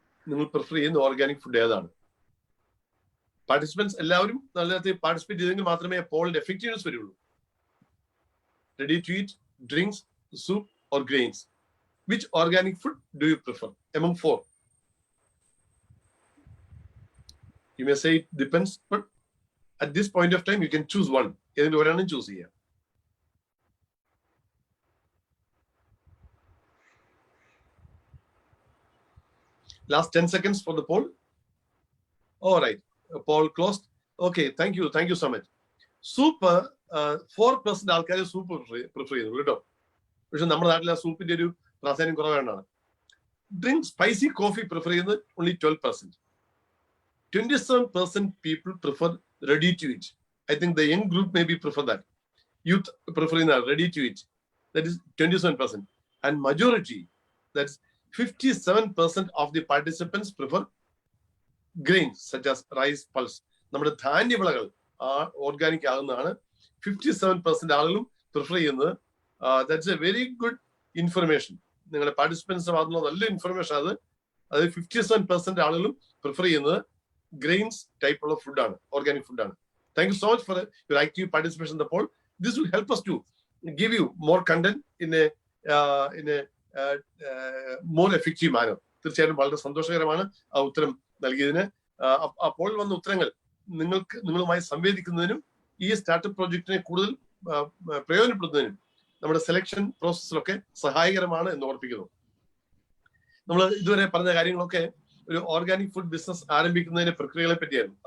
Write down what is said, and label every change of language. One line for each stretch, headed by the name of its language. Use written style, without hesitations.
Malayalam: നിങ്ങൾ പ്രിഫർ ചെയ്യുന്ന organic food ഏതാണ്? പാർട്ടിസിപ്പൻസ് എല്ലാവരും നല്ലതായി പാർട്ടിസിപ്പേറ്റ് ചെയ്തെങ്കിൽ മാത്രമേ പോളിന്റെ എഫക്റ്റീവ്നെസ് വരുള്ളൂ.
English: Ready to eat, drinks, soup or grains? Which organic food do you prefer among 4? You may say it depends, but at this point of time you can choose one.
Malayalam: Edindu oranam choose cheya.
English: Last 10 seconds for the poll. All right, poll closed. Okay, thank you so much.
Malayalam: Soup 4% ആൾക്കാർ soup prefer ചെയ്യുന്നു കേട്ടോ. പക്ഷെ നമ്മുടെ നാട്ടിൽ ആ സൂപ്പിന്റെ ഒരു പ്രാധാന്യം കുറവാണ്. ഡ്രിങ്ക്, സ്പൈസി കോഫി പ്രിഫർ ചെയ്യുന്നത്
English: only 12%. 27% people prefer ready to eat. I think the young group maybe prefer that. Youth preferring ready to eat. That is 27%. And majority, that's 57% of the participants prefer grains such as rice, pulse.
Malayalam: നമ്മുടെ ധാന്യവിളകൾ organic ആകുന്നതാണ് 57% ആളുകളും prefer ചെയ്യുന്നത്.
English: That's a very good information.
Malayalam: നിങ്ങളുടെ participants ഭാഗത്തുള്ള നല്ല information അത്. 57% ആളുകളും prefer ചെയ്യുന്നത് grains type ഉള്ള ഫുഡാണ്, ഓർഗാനിക് ഫുഡാണ്.
English: Thank you so much for your active participation in the poll. This will help us to give you more content in a more effective manner.
Malayalam: തീർച്ചയായിട്ടും വളരെ സന്തോഷകരമാണ് ആ ഉത്തരം നൽകിയതിന്. അപ്പോൾ വന്ന ഉത്തരങ്ങൾ നിങ്ങളുമായി സംവേദിക്കുന്നതിനും ഈ സ്റ്റാർട്ടപ്പ് പ്രോജക്റ്റിനെ കൂടുതൽ പ്രയോജനപ്പെടുത്തുന്നതിനും നമ്മുടെ സെലക്ഷൻ പ്രോസസ്സിലൊക്കെ സഹായകരമാണ് എന്ന് ഓർപ്പിക്കുന്നു. നമ്മൾ ഇതുവരെ പറഞ്ഞ കാര്യങ്ങളൊക്കെ ഒരു ഓർഗാനിക് ഫുഡ് ബിസിനസ് ആരംഭിക്കുന്നതിന്റെ പ്രക്രിയകളെ പറ്റിയായിരുന്നു.